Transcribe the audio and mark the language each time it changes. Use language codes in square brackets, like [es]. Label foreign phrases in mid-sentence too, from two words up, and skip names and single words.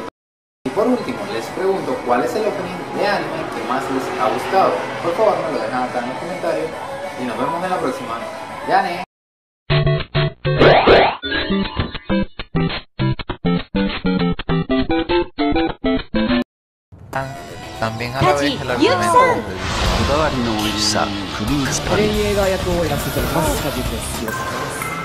[es] Y por último, les pregunto cuál es el opening de anime que más les ha gustado. Por favor, me lo dejan acá en los comentarios y nos vemos en la próxima. ¡Yane! También a la vez el argumento del [ja] こだわりの美味しさフルーツパン映画役をやらせていただきます。